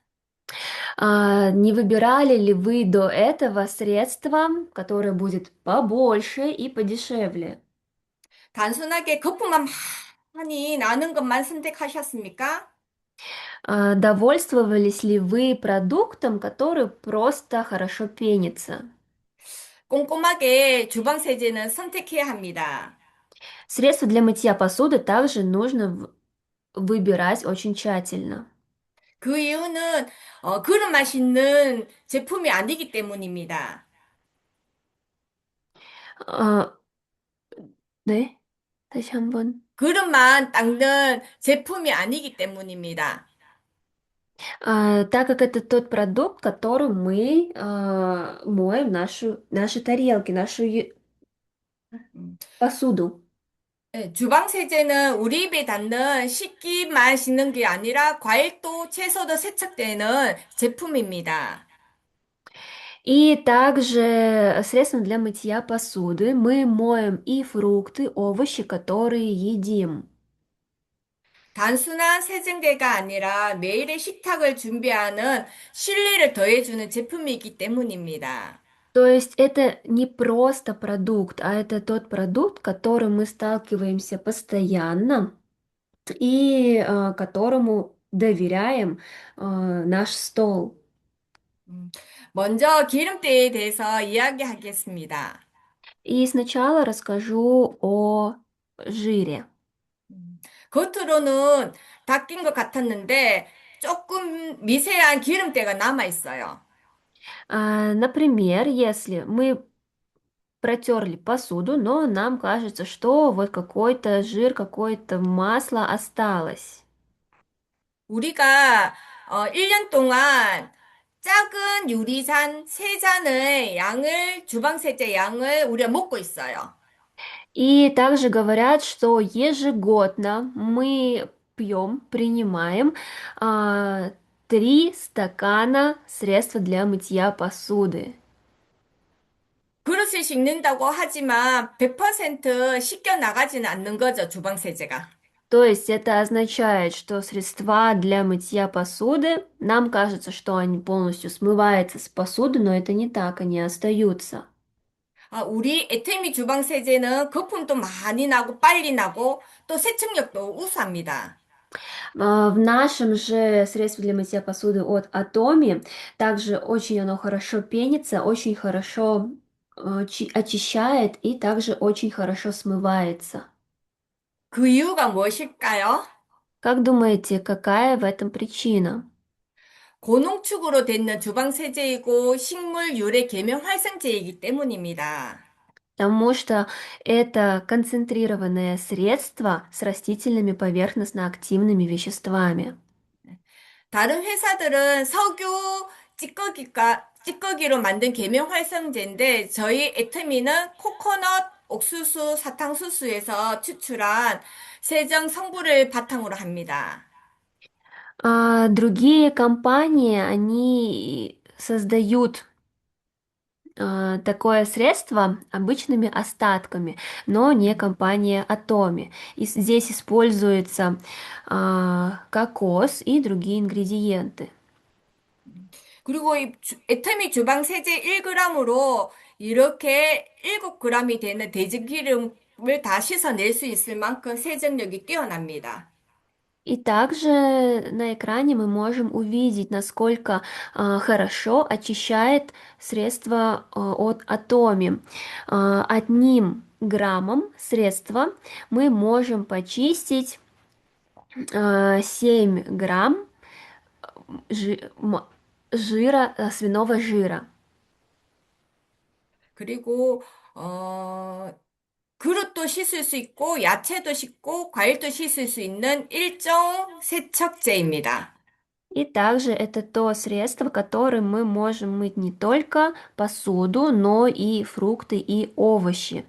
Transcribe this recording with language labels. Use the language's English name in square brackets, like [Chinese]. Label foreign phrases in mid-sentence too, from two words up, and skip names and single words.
[Russian] Не выбирали ли вы до этого средство, которое будет побольше и подешевле? [Korean] 단순하게 거품만 많이 나는 것만 선택하셨습니까? [Russian] Довольствовались ли вы продуктом, который просто хорошо пенится? [Korean] 꼼꼼하게 주방 세제는 선택해야 합니다. [Russian] Средства для мытья посуды также нужно выбирать очень тщательно. [Korean] 그 이유는 그릇 맛있는 제품이 아니기 때문입니다. А, 네? 다시 한번. 그릇만 닦는 제품이 아니기 때문입니다. [Russian] Так как это тот продукт, которым мы моем наши тарелки, 음. посуду. [Korean] 네, 주방 세제는 우리 입에 닿는 식기만 씻는 게 아니라 과일도 채소도 세척되는 제품입니다. [Russian] И также средством для мытья посуды мы моем и фрукты, овощи, которые едим. [Korean] 단순한 세정제가 아니라 매일의 식탁을 준비하는 신뢰를 더해주는 제품이기 때문입니다. [Russian] То есть это не просто продукт, а это тот продукт, с которым мы сталкиваемся постоянно и которому доверяем наш стол. [Korean] 음, 먼저 기름때에 대해서 이야기하겠습니다. [Russian] И сначала расскажу о жире. [Korean] 음, 겉으로는 닦인 것 같았는데 조금 미세한 기름때가 남아 있어요. [Russian] Например, если мы протерли посуду, но нам кажется, что вот какой-то жир, какое-то масло осталось. [Korean] 우리가 1년 동안 작은 유리잔 3잔의 양을, 주방세제 양을 우리가 먹고 있어요. [Russian] И также говорят, что ежегодно мы пьем, принимаем 3 стакана средства для мытья посуды. [Korean] 그릇을 씻는다고 하지만 100% 씻겨 나가지는 않는 거죠, 주방세제가. [Russian] То есть это означает, что средства для мытья посуды, нам кажется, что они полностью смываются с посуды, но это не так, они остаются. [Korean] 우리 에테미 주방세제는 거품도 많이 나고 빨리 나고 또 세척력도 우수합니다. [Russian] В нашем же средстве для мытья посуды от Atomi также очень оно хорошо пенится, очень хорошо очищает и также очень хорошо смывается. [Korean] 그 이유가 무엇일까요? [Russian] Как думаете, какая в этом причина? [Korean] 고농축으로 돼 있는 주방세제이고 식물 유래 계면 활성제이기 때문입니다. [Russian] Потому что это концентрированное средство с растительными поверхностно-активными веществами. [Korean] 다른 회사들은 석유 찌꺼기로 만든 계면 활성제인데 저희 애터미는 코코넛 옥수수 사탕수수에서 추출한 세정 성분을 바탕으로 합니다. [Russian] А другие компании, они создают такое средство обычными остатками, но не компания Atomi. И здесь используется кокос и другие ингредиенты. [Korean] 그리고 애터미 주방 세제 1g으로 이렇게 7g이 되는 돼지기름을 다 씻어낼 수 있을 만큼 세정력이 뛰어납니다. [Russian] И также на экране мы можем увидеть, насколько хорошо очищает средство от Atomi. 1 граммом средства мы можем почистить 7 грамм жи- м- жира, свиного жира. [Korean] 그리고 그릇도 씻을 수 있고 야채도 씻고 과일도 씻을 수 있는 일종 세척제입니다. [Russian] И также это то средство, которым мы можем мыть не только посуду, но и фрукты и овощи.